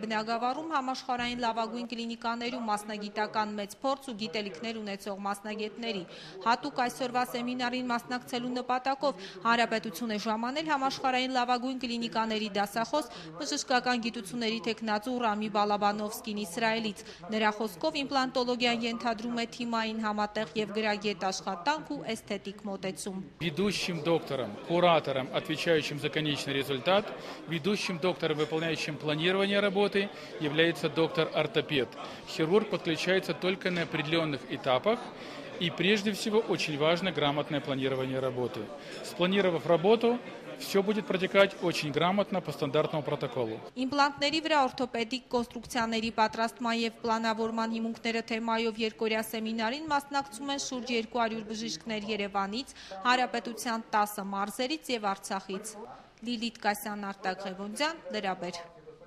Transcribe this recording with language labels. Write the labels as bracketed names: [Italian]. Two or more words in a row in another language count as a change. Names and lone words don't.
[Armenian] բնագավառում համաշխարհային լավագույն կլինիկաներում մասնագիտական մեծ փորձ ու գիտելիքներ ունեցող մասնագետների։ Հատուկ այսօրվա սեմինարին մասնակցելու նպատակով Հանրապետություն է ժամանել համաշխարհային լավագույն կլինիկաների դասախոս բժշկական գիտությունների թեկնածու Ռամի Բալաբանովսկին Իսրայելից։ Նրա խոսքով իմպլանտոլոգիան ենթադրում է թիմային համատեղ եւ գրագետ աշխատանք ու էսթետիկ մոտեցում։ [Russian] Ведущим доктором, куратором, отвечающим за конечный результат, ведущим доктором, выполняющим планирование работы, является доктор-ортопед. Хирург подключается только на определенных этапах, и прежде всего очень важно грамотное планирование работы. Спланировав работу, все будет протекать очень грамотно по стандартному протоколу. [Armenian] Իմպլանտների վրա օրթոպեդիկ կոնստրուկցիաների պատրաստման եւ պլանավորման հիմունքները թեմայով երկօրյա սեմինարին մասնակցում են շուրջ 200 բժիշկներ Երևանից, Հանրապետության 10 մարզերից եւ Արցախից։ Լիլիթ Կասյան, Արտակ Ղևոնդյան, Լրաբեր։